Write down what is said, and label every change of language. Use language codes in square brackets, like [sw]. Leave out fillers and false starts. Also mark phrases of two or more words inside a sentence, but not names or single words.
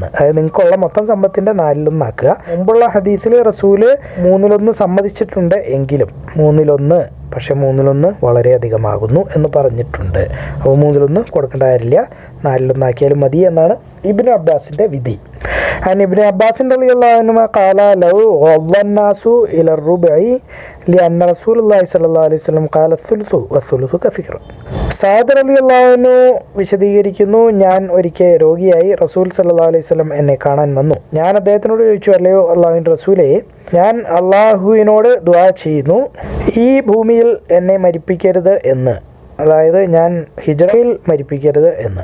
[ml] അതായത് നിങ്ങൾക്കുള്ള മൊത്തം സമ്പത്തിൻ്റെ 4/1. മുമ്പുള്ള ഹദീസിൽ റസൂല് 3/1 സമ്മതിച്ചിട്ടുണ്ട് എങ്കിലും 3/1, പക്ഷെ 3/1 വളരെയധികമാകുന്നു എന്ന് പറഞ്ഞിട്ടുണ്ട്. അപ്പോൾ 3/1 കൊടുക്കേണ്ട കാര്യമില്ല, 4/1 മതി എന്നാണ് ഇബ്നു അബ്ബാസിൻ്റെ വിധി. [ar] عن ابن عباس رضي الله عنهما قال لو غض الناس إلى الربع لأن رسول الله صلى الله عليه وسلم قال الثلث والثلث كثير. [ml] സഅദ് [ar] رضي الله عنه [ml] വിശദീകരിക്കുന്നു, ഞാൻ ഒരിക്കൽ രോഗിയായി റസൂൽ [ar] صلى الله عليه وسلم [ml] എന്നെ കാണാൻ വന്നു. ഞാൻ അദ്ദേഹത്തിനോട് ചോദിച്ചു, അല്ലയോ അള്ളാഹുവിൻ്റെ റസൂലേ, ഞാൻ അള്ളാഹുവിനോട് ദുആ ചെയ്യുന്നു, ഈ ഭൂമിയിൽ എന്നെ മരിപ്പിക്കരുത് എന്ന്, അതായത് ഞാൻ ഹിജ്റയിൽ മരിപ്പിക്കരുത് എന്ന്.